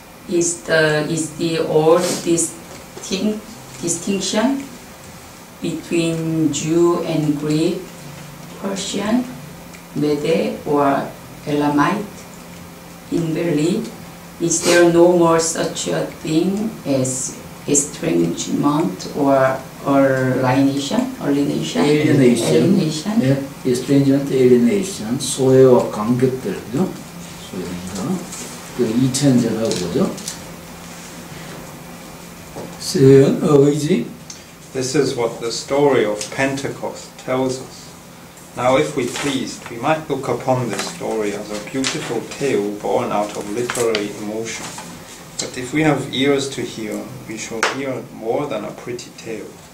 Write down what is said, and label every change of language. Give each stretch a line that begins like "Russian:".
English: Is the old distinction between Jew and Greek, Persian, Mede or Elamite invalid? Is there no more such a thing as estrangement or alienation? alienation.
Korean: 예, estrangement, alienation, 소외와 간격들, 그죠? 소외가 그 이천전하고 그죠? 의지.
English: This is what the story of Pentecost tells us. Now, if we pleased, we might look upon this story as a beautiful tale born out of literary emotion. But if we have ears to hear, we shall hear more than a pretty tale.